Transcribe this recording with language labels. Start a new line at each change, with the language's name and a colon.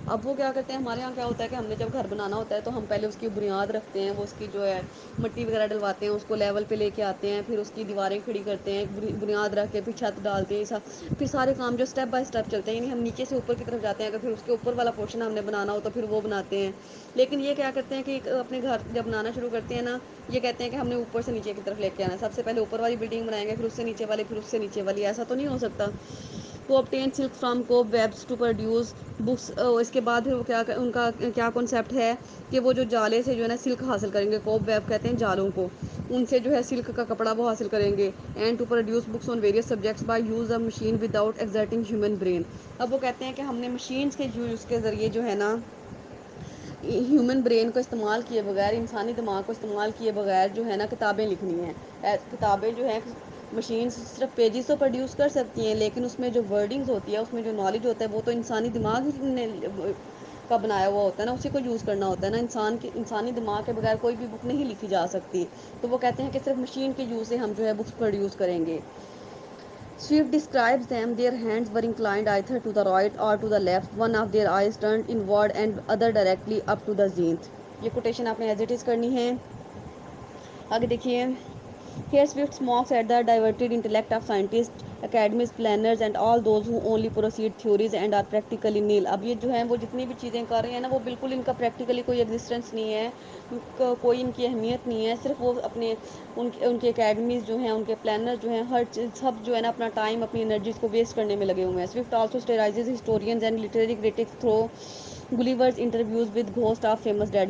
Urdu: اب وہ کیا کرتے ہیں, ہمارے یہاں کیا ہوتا ہے کہ ہم نے جب گھر بنانا ہوتا ہے تو ہم پہلے اس کی بنیاد رکھتے ہیں, وہ اس کی جو ہے مٹی وغیرہ ڈلواتے ہیں, اس کو لیول پہ لے کے آتے ہیں, پھر اس کی دیواریں کھڑی کرتے ہیں, بنیاد رکھ کے پھر چھت ڈالتے ہیں, پھر سارے کام جو اسٹیپ بائی اسٹیپ چلتے ہیں. یعنی ہم نیچے سے اوپر کی طرف جاتے ہیں, اگر پھر اس کے اوپر والا پورشن ہم نے بنانا ہو تو پھر وہ بناتے ہیں. لیکن یہ کیا کرتے ہیں کہ اپنے گھر جب بنانا شروع کرتے ہیں نا, یہ کہتے ہیں کہ ہم نے اوپر سے نیچے کی طرف لے کے آنا ہے. سب سے پہلے اوپر والی بلڈنگ بنائیں گے, پھر اس سے نیچے والی, پھر اس سے نیچے والی. ایسا تو نہیں ہو سکتا.
English: To obtain silk from cob webs to produce books.
Urdu: اس کے بعد پھر وہ کیا ان کا کیا کنسیپٹ ہے کہ وہ جو جالے سے جو ہے نا سلک حاصل کریں گے. کوب ویب کہتے ہیں جالوں کو, ان سے جو ہے سلک کا کپڑا وہ حاصل کریں گے.
English: And to produce books on various subjects by use of machine without exerting human brain.
Urdu: اب وہ کہتے ہیں کہ ہم نے مشینس کے یوز کے ذریعے جو ہے نا ہیومن برین کو استعمال کیے بغیر, انسانی دماغ کو استعمال کیے بغیر جو ہے نا کتابیں لکھنی ہیں. کتابیں جو ہیں مشینس صرف پیجز تو پروڈیوس کر سکتی ہیں, لیکن اس میں جو ورڈنگز ہوتی ہے, اس میں جو نالج ہوتا ہے, وہ تو انسانی دماغ ہی نے کا بنایا ہوا ہوتا ہے نا, اسی کو یوز کرنا ہوتا ہے نا. انسانی دماغ کے بغیر کوئی بھی بک نہیں لکھی جا سکتی. تو وہ کہتے ہیں کہ صرف مشین کے یوز سے ہم جو ہے بکس پروڈیوس کریں گے.
English: Swift describes them. Their hands were inclined either to the right or to the left. One of their eyes turned inward and other directly up to the zenith.
Urdu: یہ quotation آپ نے
English: as it is
Urdu: کرنی ہے. آگے دیکھیے.
English: Here Swift mocks at the diverted intellect of scientists, academics, planners and all those who only proceed theories and are practically nil.
Urdu: اب یہ جو ہیں وہ جتنی بھی چیزیں کر رہے ہیں نا, وہ بالکل ان کا پریکٹیکلی کوئی ایگزسٹنس نہیں ہے, کوئی ان کی اہمیت نہیں ہے. صرف وہ اپنے ان کے اکیڈمیز جو ہیں, ان کے پلانر جو ہیں, ہر چیز سب جو ہے نا اپنا ٹائم, اپنی انرجیز کو ویسٹ کرنے میں لگے ہوئے ہیں.
English: Swift also satirizes historians and literary critics through Gulliver's interviews with ghost of famous dead.